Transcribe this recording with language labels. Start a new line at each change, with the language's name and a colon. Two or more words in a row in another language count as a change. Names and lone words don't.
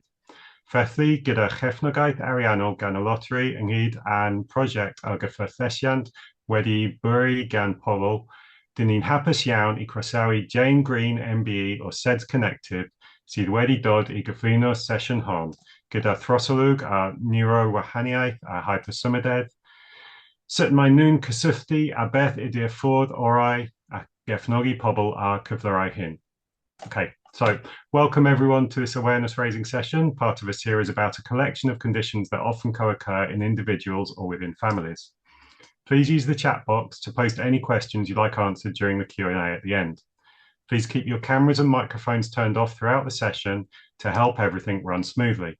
Welsh: Felly, gyda chefnogaeth ariannol gan y loteri ynghyd â'n prosiect ar gyfforddesiant wedi bwrw gan pobl, dyn ni'n hapus iawn I croesawu Jane Green MBE o SEDSConnective sydd wedi dod I gyflwyno sesiwn hon, gyda throsolwg a Neurowahaniaeth a Hypersymudedd, sut mae nhw'n cysylltu a beth ydy'r ffordd orau a gefnogi pobl ar cyflyrau hyn.
English: Okay, so welcome everyone to this awareness raising session, part of a series about a collection of conditions that often co-occur in individuals or within families. Please use the chat box to post any questions you'd like answered during the Q&A at the end. Please keep your cameras and microphones turned off throughout the session to help everything run smoothly.